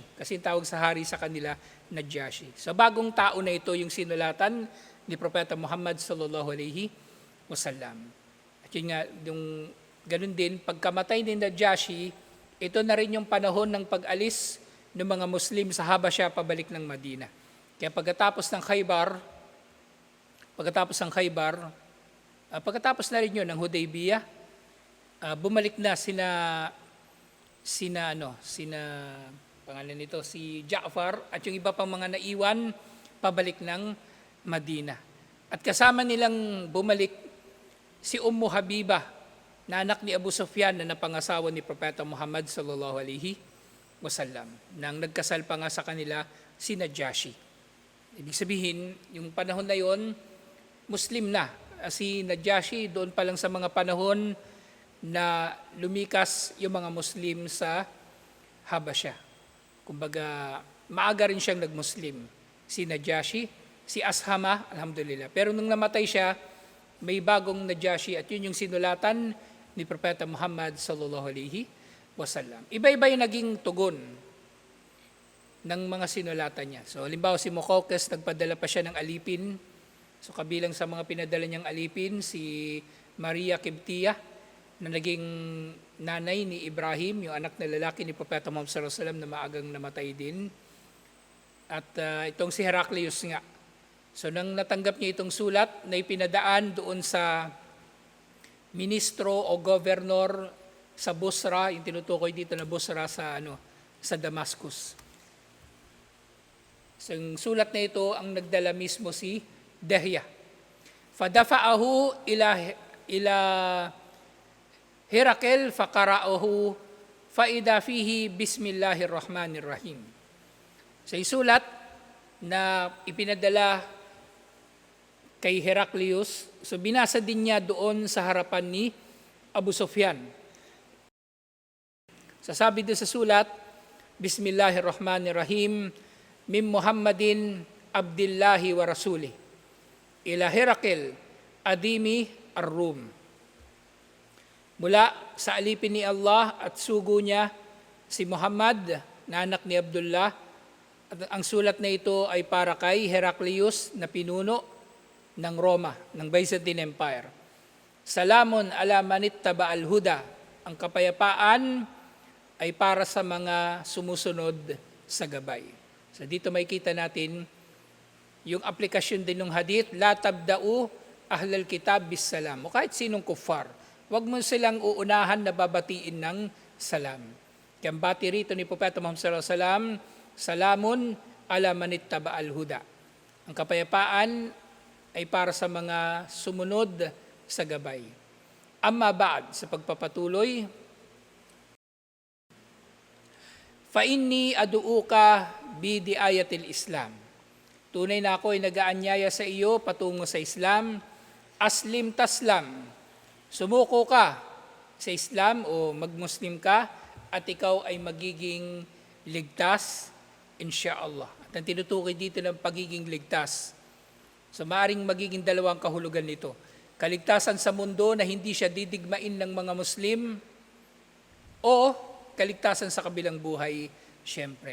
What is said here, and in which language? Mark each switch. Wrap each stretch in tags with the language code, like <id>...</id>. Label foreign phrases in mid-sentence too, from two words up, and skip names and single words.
<tl>Kasi tawag sa hari sa kanila, Najashi. So bagong tao na ito yung sinulatan ni Propeta Muhammad</tl> <ar>صلى الله عليه وسلم.</ar> <tl>At yun nga, yung ganun din, pagkamatay ni Najashi, ito na rin yung panahon ng pag-alis ng mga Muslim sa Habasha pabalik ng Madina. Kaya pagkatapos ng Khaybar, pagkatapos na rin yun ng Hudaybiyah, bumalik na pangalan nito, si Ja'far at yung iba pang mga naiwan pabalik ng Madina. At kasama nilang bumalik si Ummu Habiba, na anak ni Abu Sufyan na napangasawa ni Propeta Muhammad</tl> <ar>صلى الله عليه وسلم.</ar> <tl>Nang nagkasal pa nga sa kanila si Najashi. Ibig sabihin, yung panahon na yon, Muslim na. Si Najashi doon pa lang sa mga panahon na lumikas yung mga Muslim sa Habasha. Kumbaga, maaga rin siyang nag-Muslim. Si Najashi, si Ashama, alhamdulillah. Pero nung namatay siya, may bagong Najashi at yun yung sinulatan ni Propeta Muhammad</tl> <ar>صلى الله عليه وسلم.</ar> <tl>Iba-iba yung naging tugon ng mga sinulatan niya. So, halimbawa si Muqawqis, nagpadala pa siya ng alipin. So, kabilang sa mga pinadala niyang alipin, si Maria Kibtiyah, na naging nanay ni Ibrahim, yung anak na lalaki ni Propeta Muhammad</tl> <ar>صلى الله عليه وسلم</ar> <tl>na maagang namatay din. At itong si Heraclius nga. So nang natanggap niya itong sulat na ipinadaan doon sa ministro o governor sa Busra, yung tinutukoy dito na Busra sa Damascus. So yung sulat na ito ang nagdala mismo si Dahya.</tl> <ar>فدفعه إلى هرقل فقرأه فإذا فيه بسم الله الرحمن الرحيم.</ar> <tl>Sa isulat na ipinadala kay Heraclius, so binasa din niya doon sa harapan ni Abu Sufyan. Sasabi doon sa sulat,</tl> <ar>بسم الله الرحمن الرحيم، من محمد عبد الله ورسوله، إلى هرقل عظيم الروم.</ar> <tl>Mula sa alipin ni Allah at sugo niya si Muhammad na anak ni Abdullah At ang sulat na ito ay para kay Heraclius na pinuno ng Roma, ng Byzantine Empire.</tl> <ar>سلام على من اتبع الهدى.</ar> <tl>Ang kapayapaan ay para sa mga sumusunod sa gabay. So dito makikita natin yung aplikasyon din ng hadith,</tl> <ar>لا تبدؤوا أهل الكتاب بالسلام.</ar> <tl>O kahit sinong kuffar, wag mo silang uunahan na babatiin ng salam. Kaya ang bati rito ni Propeta Muhammad</tl> <ar>صلى الله عليه وسلم, سلام على من اتبع الهدى.</ar> <tl>Ang kapayapaan ay para sa mga sumunod sa gabay.</tl> <ar>أما بعد,</ar> <tl>sa pagpapatuloy,</tl> <ar>فإني أدعوك بدعاية الإسلام.</ar> <tl>Tunay na ako ay nag-aanyaya sa iyo patungo sa Islam.</tl> <ar>أسلم تسلم.</ar> <tl>Sumuko ka sa Islam o magmuslim ka at ikaw ay magiging ligtas, insyaallah. At ang tinutukoy dito ng pagiging ligtas. So maaring magiging dalawang kahulugan nito. Kaligtasan sa mundo na hindi siya didigmain ng mga Muslim o kaligtasan sa kabilang buhay, syempre.</tl>